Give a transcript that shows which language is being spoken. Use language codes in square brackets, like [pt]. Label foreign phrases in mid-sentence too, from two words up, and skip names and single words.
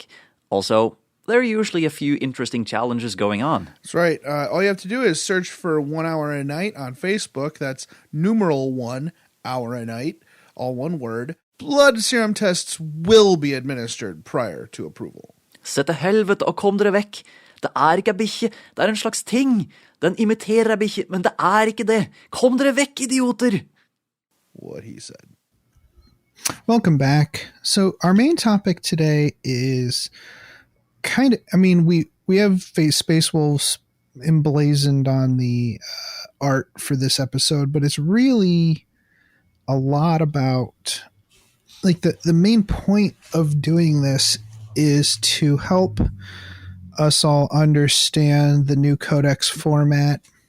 [en] Also, there are usually a few interesting challenges going on. That's right. All you have to do is search for 1 hour a night on Facebook. That's numeral 1 hour a night, all one word. Blood serum tests will be administered prior to approval. [no] Se til helvete og kom dere vekk. Det er ikke ei bikkje, det er en slags ting. Den imiterer ei bikkje, men det er ikke det. Kom dere vekk, idioter! [en] What he said. Welcome back. So our main topic today is kind of, I mean, we have Space Wolves emblazoned on the art for this episode, but it's really a lot about, like, the main point of doing this is to help us all understand the new Codex format